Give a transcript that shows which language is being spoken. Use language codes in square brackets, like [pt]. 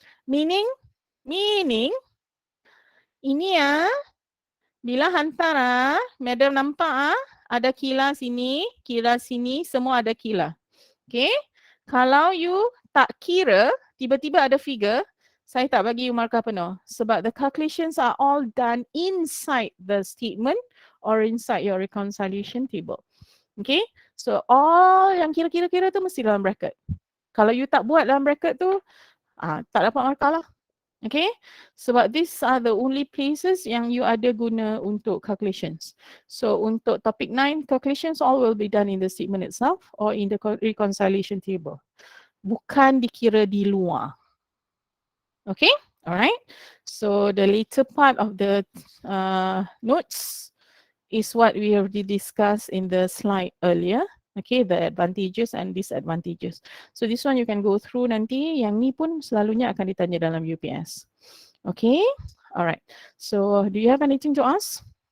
[en] Meaning, [ms] ini bila hantar madam nampak ada kila sini, semua ada kila. Okay, kalau you tak kira, tiba-tiba ada figure, saya tak bagi you markah penuh. Sebab [en] the calculations are all done inside the statement or inside your reconciliation table. Okay, so all [ms] yang kira-kira tu mesti dalam bracket. Kalau you tak buat dalam bracket tu, tak dapat markah lah. [en] Okay, [ms] sebab [en] these are the only places [ms] yang [en] you [ms] ada guna untuk [en] calculations. So [ms] untuk [en] topic 9, calculations all will be done in the statement itself or in the reconciliation table. [ms] Bukan dikira di luar. Okay, alright. [en] So the later part of the notes is what we already discussed in the slide earlier. Okay, the advantages and disadvantages. So this one you can go through [ms] nanti. Yang ni pun selalunya akan ditanya dalam UPS. [en] Okay, alright. So do you have anything to ask?